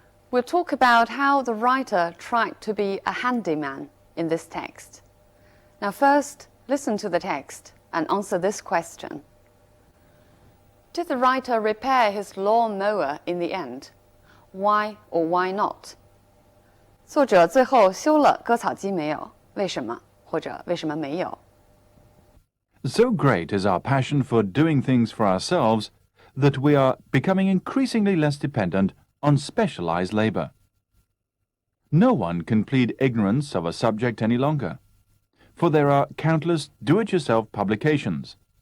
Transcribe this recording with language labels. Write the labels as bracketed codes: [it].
[en] We'll talk about how the writer tried to be a handyman in this text. Now first, listen to the text and answer this question. Did the writer repair his lawn mower in the end? Why or why not? [zh] 作者最后修了割草机没有？为什么？或者为什么没有？ [en] So great is our passion for doing things for ourselves that we are becoming increasingly less dependent on specialized labor. No one can plead ignorance of a subject any longer, for there are countless do-it-yourself publications.